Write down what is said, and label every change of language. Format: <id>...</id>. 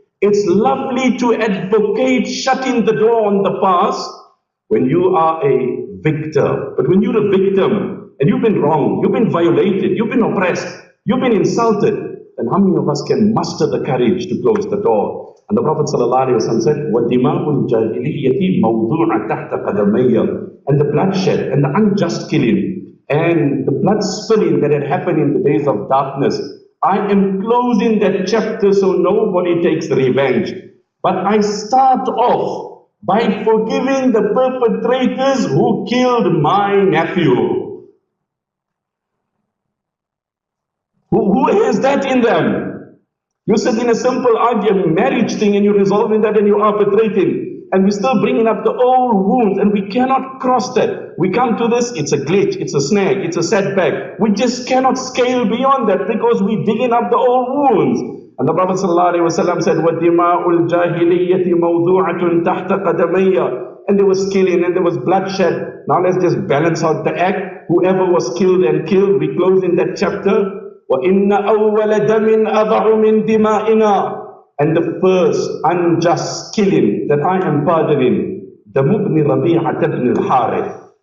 <en>It's lovely to advocate shutting the door on the past when you are a victor. But when you're a victim and you've been wronged, you've been violated, you've been oppressed, you've been insulted, then how many of us can muster the courage to close the door? And the Prophet ﷺ said,</en> <ar>وَدِمَاءُ الْجَاهِلِيَّةِ مَوْضُوعَ تَحْتَ قَدَمَيَّ.</ar> <en>And the bloodshed and the unjust killing and the blood spilling that had happened in the days of darkness, I am closing that chapter so nobody takes revenge. But I start off by forgiving the perpetrators who killed my nephew. Who has that in them? You sit in a simple argument, marriage thing, and you're resolving that and you're arbitrating. And we're still bringing up the old wounds, and we cannot cross that. We come to this, it's a glitch, it's a snag, it's a setback. We just cannot scale beyond that because we're digging up the old wounds. And the Prophet ﷺ said,</en> <ar>وَدِمَاءُ الْجَاهِلِيَّةِ مَوْضُوعَةٌ تَحْتَ قَدَمَيَّ.</ar> <en>And there was killing and there was bloodshed. Now let's just balance out the act. Whoever was killed and killed, we close in that chapter.</en> <ar>وَإِنَّ أَوَّلَ دَمٍ أَضَعُ مِنْ دِمَائِنَا.</ar> <en>And the first unjust killing that I am pardoning, the Mubni Rabi'at ibn al-Harith.</en>